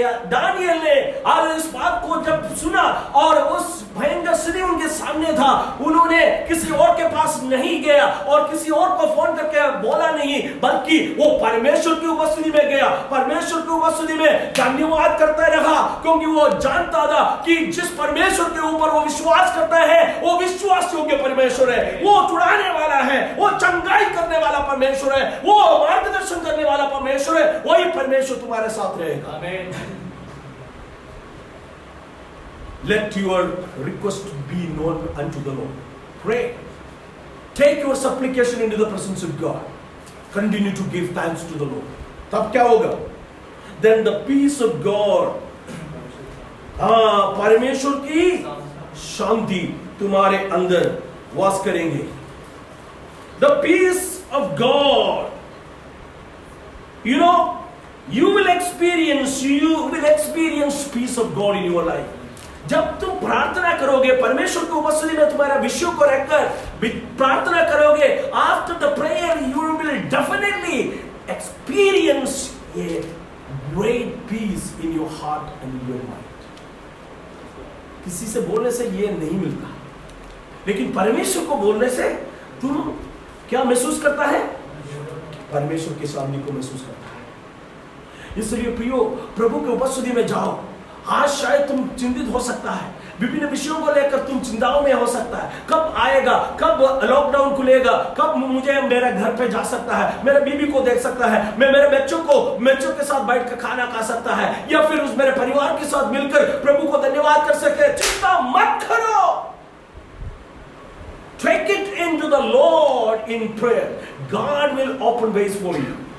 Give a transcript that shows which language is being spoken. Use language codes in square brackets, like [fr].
[hi] Daniel ने आज इस बात को जब सुना और उस भयंकर स्थिति उनके सामने था, उन्होंने किसी और के पास नहीं गया और किसी और को फोन करके बोला नहीं, बल्कि वो परमेश्वर की उपस्थिति में गया, परमेश्वर की उपस्थिति में धन्यवाद करता रहा, क्योंकि वो जानता था कि जिस परमेश्वर के ऊपर वो विश्वास करता है वो विश्वास योग्य परमेश्वर है, वो छुड़ाने वाला है, वो चंगाई करने वाला परमेश्वर है, वो मार्गदर्शन करने वाला परमेश्वर है। वही परमेश्वर तुम्हारे साथ रहेगा। [en] Let your request be known unto the Lord. Pray. Take your supplication into the presence of God. Continue to give thanks to the Lord. [hi] तब क्या होगा? [en] Then the peace of God, [hi] परमेश्वर की शांति तुम्हारे अंदर वास करेंगे। [en] The peace of God, you know, you will experience peace of God in your life. [hi] जब तुम प्रार्थना करोगे, [en] परमेश्वर की उपस्थिति में तुम्हारा विषयों को रखकर प्रार्थना करोगे, after the prayer you will definitely experience a great peace in your heart and in your mind. [hi] किसी से बोलने से ये नहीं मिलता, लेकिन परमेश्वर को बोलने से तुम क्या महसूस करता है? परमेश्वर की शांति को महसूस करता है। इसलिए प्रियो, प्रभु की उपस्थिति में जाओ। आज शायद तुम चिंतित हो सकता है, विभिन्न विषयों को लेकर तुम चिंताओं में हो सकता है, कब आएगा, कब लॉकडाउन खुलेगा, कब मुझे मेरे घर पे जा सकता है, मेरे बीबी को देख सकता है, मैं मेरे बच्चों के साथ बैठ कर खाना खा सकता है, या फिर उस मेरे परिवार के साथ मिलकर प्रभु को धन्यवाद कर सके। चिंता मत करो। [en] Take it into the Lord in prayer. God will open ways for you.